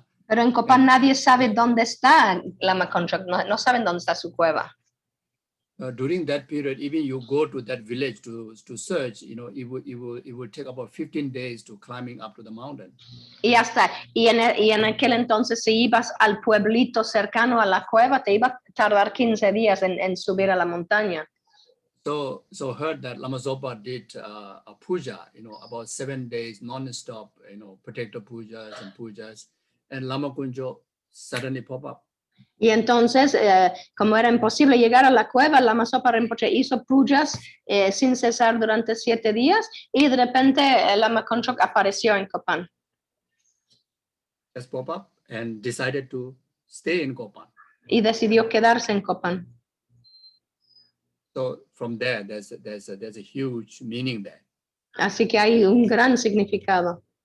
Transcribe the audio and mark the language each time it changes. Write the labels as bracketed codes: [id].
[es] pero en Kopan nadie sabe dónde está Lama Konchog, no saben dónde está su cueva. [en] During that period, even you go to that village to search, it would take about 15 days to climbing up to the mountain. [es] Y en aquel entonces, si ibas al pueblito cercano a la cueva, te iba a tardar 15 días en subir a la montaña. [en] So heard that Lama Zopa did a puja, about 7 days non-stop, protector pujas, and Lama Konchog suddenly pop up. [es] Y entonces, como era imposible llegar a la cueva, Lama Zopa Rinpoche hizo pujas sin cesar durante 7 días, y de repente Lama Konchog apareció en Kopan. [en] Just pop up and decided to stay in Kopan. [es] Y decidió quedarse en Kopan. [en] So from there, there's a huge meaning there. [es] Así que hay un gran significado.